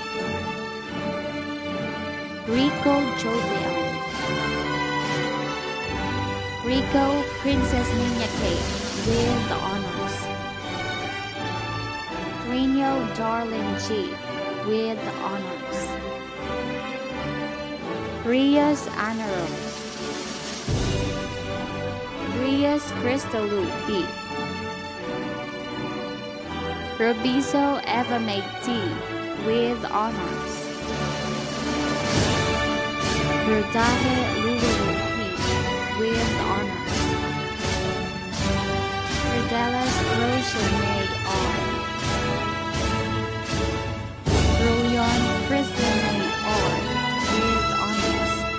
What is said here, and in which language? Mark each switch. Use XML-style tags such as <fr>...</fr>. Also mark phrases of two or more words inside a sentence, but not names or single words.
<en>Rico Jovian. Rico Princess Nina Kate with honors. Reno Darling G with honors. Rias Anna Rose. Rias Cristalu B. Robizo Eva May T with honors. Rodaje Lulu P with honors. Rodelas Rosa May R. Royan Kristen May R with honors.</en>